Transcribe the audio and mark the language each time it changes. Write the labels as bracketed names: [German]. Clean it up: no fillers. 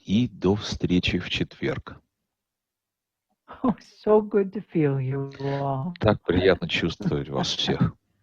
[Russian] И до встречи в четверг. [English] Oh, so good to feel you all. [Russian] Так приятно чувствовать вас всех.